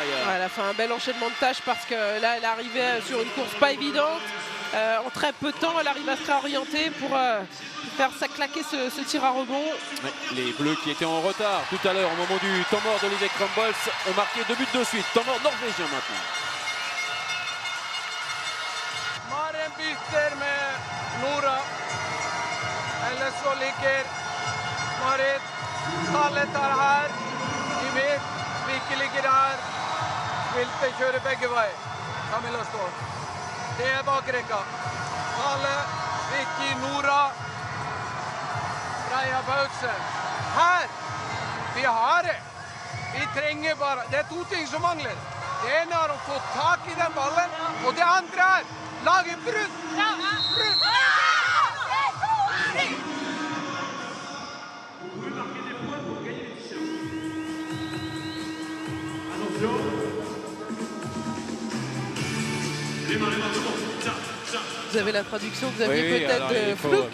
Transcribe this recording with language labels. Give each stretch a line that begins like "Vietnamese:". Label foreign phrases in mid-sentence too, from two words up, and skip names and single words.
French: Ouais, elle a fait un bel enchaînement de tâches parce que là elle arrivait sur une course pas évidente. En très peu de temps elle arrive à se réorienter pour faire ça claquer ce tir à rebond. Ouais, les Bleus qui étaient en retard tout à l'heure au moment du temps mort d'Olivier Crumbles ont marqué 2 buts de suite. Temps mort norvégien maintenant.
Norwegian: Maren byter med Nora. Eller så ligger Marit Stallet er her i midt. Vicky ligger der. Vilte kjører begge veier. Camilla står. Det er bakrekka. Stallet, Vicky, Nora. Freia Paulsen. Her! Vi har det. Vi trenger bare... Det er 2 ting som mangler. Det ene er å få tak i den ballen, og det andre er lage brudd. Brudd!
French: Vous avez la traduction, vous aviez peut-être de Flouk.